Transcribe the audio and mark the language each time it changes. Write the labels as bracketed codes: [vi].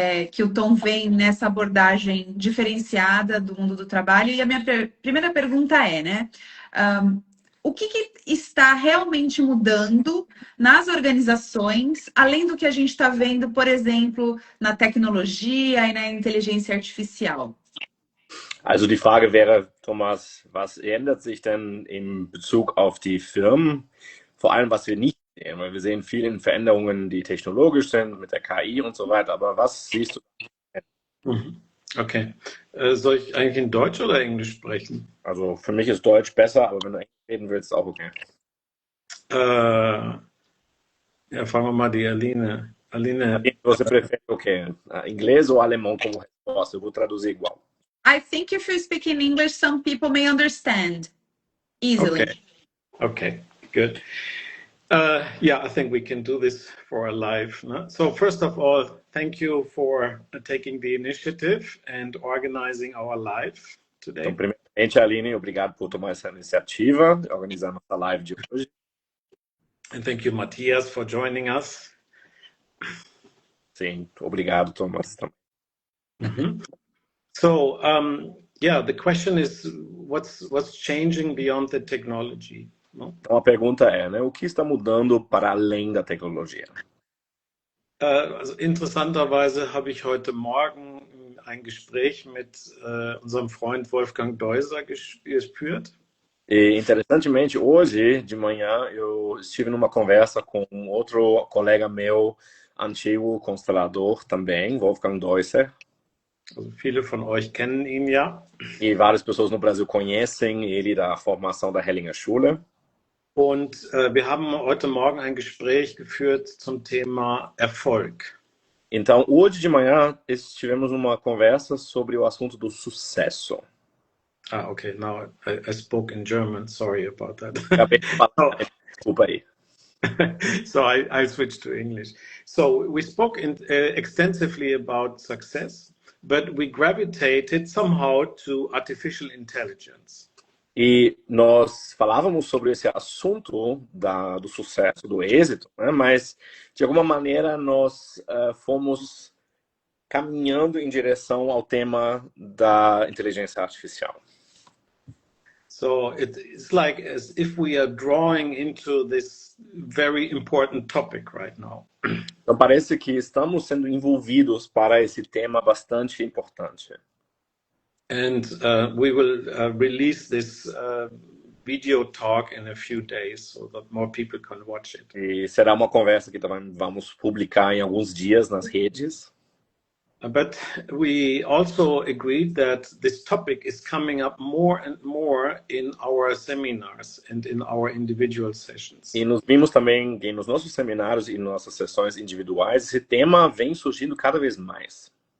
[pt] Que o Tom vem nessa abordagem diferenciada do mundo do trabalho. E a minha primeira pergunta é, né? O que está realmente mudando nas organizações, além do que a gente está vendo, por exemplo, na tecnologia e na inteligência artificial? [de] Also die Frage wäre, Thomas, was ändert sich denn in Bezug auf die Firmen? Vor allem, was wir nicht sehen, weil wir sehen viele Veränderungen, die technologisch sind, mit der KI und so weiter. Aber was siehst du? Mhm. Okay. Soll ich eigentlich in Deutsch oder Englisch sprechen? Also für mich ist Deutsch besser, aber wenn du Englisch reden willst, auch okay. Ja, fragen wir mal die Aline. Aline. [pt] Você prefere o quê? Inglês ou alemão como resposta? Eu vou traduzir igual. [en] I think if you speak in English, some people may understand easily. Okay, good. Yeah, I think we can do this for a live. No? So first of all, thank you for taking the initiative and organizing our live today. [pt] Então, primeiramente, Aline, obrigado por tomar essa iniciativa, organizar nossa live de hoje. [en] And thank you, Matthias, for joining us. [pt] Sim, obrigado, Thomas. Mm-hmm. [en] So, yeah, the question is, what's changing beyond the technology? No? [pt] Então a pergunta é, né, o que está mudando para além da tecnologia? [de] Also interessanterweise habe ich heute Morgen ein Gespräch mit unserem Freund Wolfgang Deuser geführt. [pt] E interessantemente, hoje de manhã eu estive numa conversa com um outro colega meu, antigo constelador também, Wolfgang Deuser. [de] Also viele von euch kennen ihn ja. [pt] E várias pessoas no Brasil conhecem ele da formação da Hellinger Schule. [de] Und wir haben heute Morgen ein Gespräch geführt zum Thema Erfolg. [pt] Então, hoje de manhã tivemos uma conversa sobre o assunto do sucesso. [en] Ah, okay. Now I spoke in German. Sorry about that. [pt] Acabei de falar, desculpa aí. [en] So I switched to English. So we spoke extensively about success, but we gravitated somehow to artificial intelligence. [pt] E nós falávamos sobre esse assunto do sucesso, do êxito, né? Mas de alguma maneira nós fomos caminhando em direção ao tema da inteligência artificial. [en] So it's like as if we are drawing into this very important topic right now. [pt] Então parece que estamos sendo envolvidos para esse tema bastante importante. [en] And we will release this video talk in a few days so that more people can watch it. [pt] E será uma conversa que também vamos publicar em alguns dias nas redes. [en] But we also agreed that this topic is coming up more and more in our seminars and in our individual sessions. [pt] E nos vimos também que nos nossos seminários e nossas sessões individuais, esse tema vem surgindo cada vez mais.